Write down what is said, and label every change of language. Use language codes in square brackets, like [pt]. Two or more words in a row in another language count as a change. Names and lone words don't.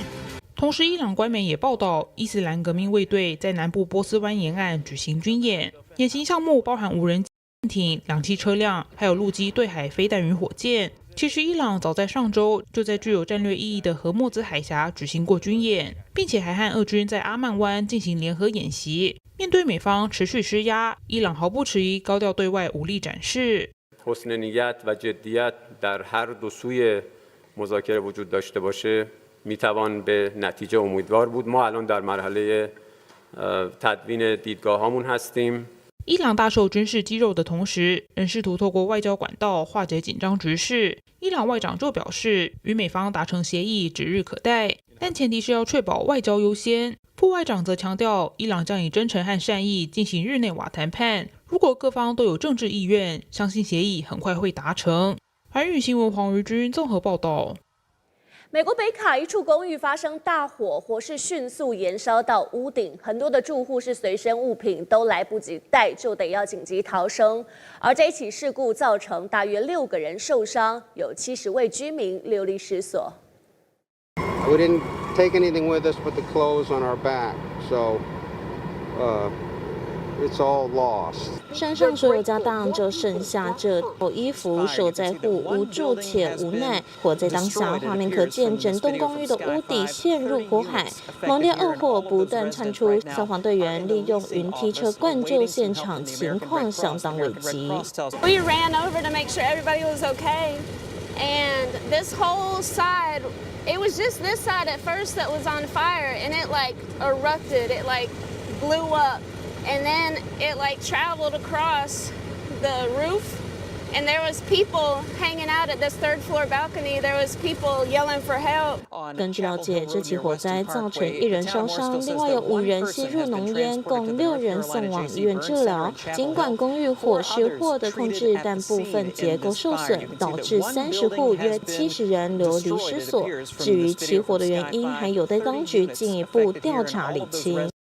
[zh] 同时，伊朗官媒也报道，伊斯兰革命卫队在南部波斯湾沿岸举行军演，演习项目包含无人舰艇、2栖车辆，还有陆基对海飞弹与火箭。其实，伊朗早在上周就在具有战略意义的荷默兹海峡举行过军演，并且还和俄军在阿曼湾进行联合演习。面对美方持续施压，伊朗毫不迟疑高调对外武力展示。 [fa] حسن نیت و جدیت در هر دو سوی مذاکره وجود داشته باشه میتوان به نتیجه امیدوار بود. ما الان در مرحله تدوین دیدگاه‌هامون هستیم. [zh] 伊朗大秀军事肌肉的同时，仍试图透过外交管道化解紧张局势。伊朗外长就表示，与美方达成协议指日可待，但前提是要确保外交优先。副外长则强调，伊朗将以真诚和善意进行日内瓦谈判。如果各方都有政治意愿，相信协议很快会达成。寰宇新闻黄瑜君综合报道。美国北卡一处公寓发生大火，火势迅速延烧到屋顶，很多的住户是随身物品都来不及带，就得要紧急逃生。而这一起事故造成大约6个人受伤，有70位居民流离失所。 [en] We didn't take anything with us but the clothes on our back, so it's all lost. [zh] 山上所有家当就剩下这套衣服，受灾户无助且无奈。火在当下，画面可见整栋公寓的屋底陷入火海，猛烈恶火不断窜出，消防队员利用云梯车灌救现场，情况相当危急。 [en] We ran over to make sure everybody was okay, and this whole side, it was just this side at first that was on fire, and it like erupted, it like blew up, and then it like traveled across the roof, and there was people hanging out at this third floor balcony. There was people yelling for help. [zh] 根据了解，这起火灾造成1人烧伤，另外有5人吸入浓烟，共6人送往医院治疗。尽管公寓火势获得控制，但部分结构受损，导致30户约70人流离失所。至于起火的原因，还有待当局进一步调查厘清。